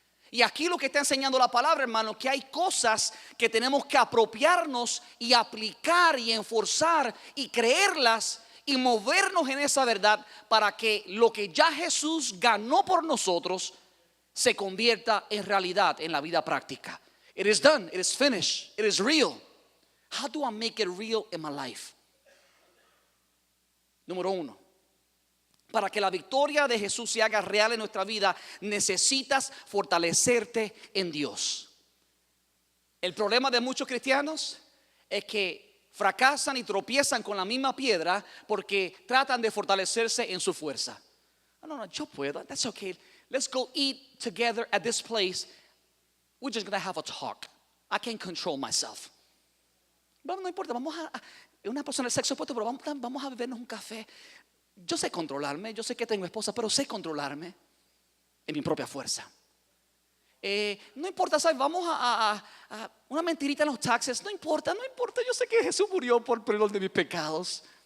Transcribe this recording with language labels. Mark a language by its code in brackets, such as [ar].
[es] Y aquí lo que está enseñando la palabra, hermano, que hay cosas que tenemos que apropiarnos y aplicar y enforzar y creerlas y movernos en esa verdad para que lo que ya Jesús ganó por nosotros se convierta en realidad en la vida práctica. [en] It is done, it is finished, it is real. How do I make it real in my life? [es] Número uno, para que la victoria de Jesús se haga real en nuestra vida, necesitas fortalecerte en Dios. El problema de muchos cristianos es que fracasan y tropiezan con la misma piedra porque tratan de fortalecerse en su fuerza. No, yo puedo, [en] that's okay. Let's go eat together at this place. We're just going to have a talk. I can't control myself. [es] Bueno, no importa, vamos a una persona del sexo opuesto, pero vamos a bebernos un café. Yo sé controlarme, yo sé que tengo esposa, pero sé controlarme en mi propia fuerza. No importa, ¿sabes? Vamos a una mentirita en los taxes. No importa, yo sé que Jesús murió por perdón de mis pecados.